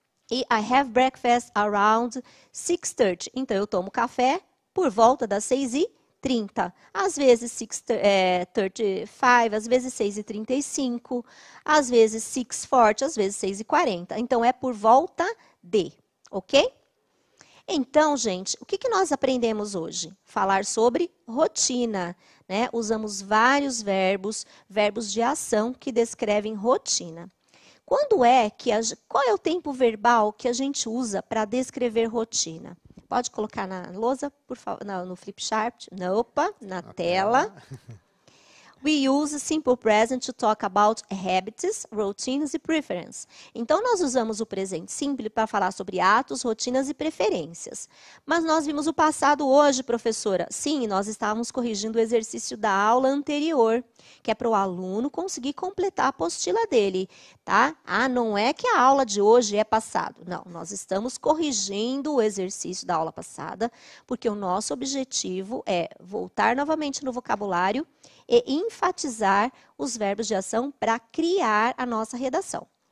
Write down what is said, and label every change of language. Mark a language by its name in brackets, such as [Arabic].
[Portuguese] E [English] I have breakfast around 6:30. [Portuguese] Então, eu tomo café por volta das 6h30. Às vezes 6:35, às vezes 6h35, às vezes 6:40, às vezes 6h40. Então, é por volta de, ok? Então, gente, o que nós aprendemos hoje? Falar sobre rotina, né? Usamos vários verbos de ação que descrevem rotina. Qual é o tempo verbal que a gente usa para descrever rotina? Pode colocar na lousa, por favor, no flip chart, na tela. [English] We use simple present to talk about habits, routines [Portuguese] e [English] preferences. [Portuguese] Então, nós usamos o presente simples para falar sobre atos, rotinas e preferências. Mas nós vimos o passado hoje, professora. Sim, nós estávamos corrigindo o exercício da aula anterior, que é para o aluno conseguir completar a apostila dele, tá? Ah, não é que a aula de hoje é passado. Não, nós estamos corrigindo o exercício da aula passada, porque o nosso objetivo é voltar novamente no vocabulário e enfatizar os verbos de ação para criar a nossa redação.